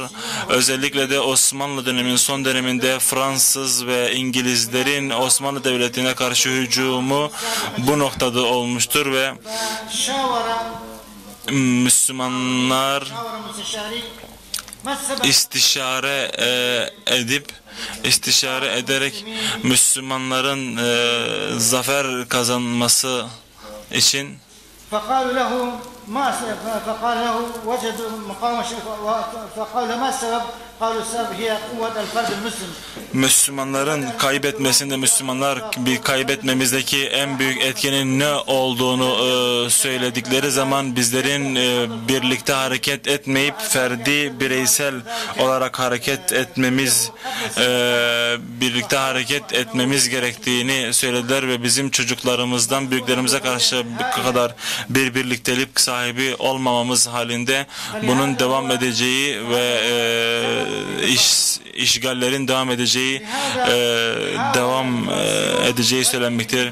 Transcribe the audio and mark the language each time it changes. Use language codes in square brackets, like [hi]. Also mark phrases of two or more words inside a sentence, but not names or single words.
[tr] Özellikle de Osmanlı döneminin son döneminde Fransız ve İngilizlerin Osmanlı Devleti'ne karşı hücumu bu noktada olmuştur ve Müslümanlar istişare ederek Müslümanların zafer kazanması için [ar] فقالوا له فقال له وجدوا مقاومة فقال ما السبب؟ قالوا السبب هي قوة الفرد المسلم. [tr] Müslümanların kaybetmesinde, Müslümanlar bir kaybetmemizdeki en büyük etkenin ne olduğunu söyledikleri zaman bizlerin birlikte hareket etmeyip ferdi, bireysel olarak birlikte hareket etmemiz gerektiğini söylediler ve bizim çocuklarımızdan büyüklerimize karşı bu kadar bir birliktelik sahibi olmamamız halinde bunun devam edeceği ve işgallerin devam edeceği söylenmektedir.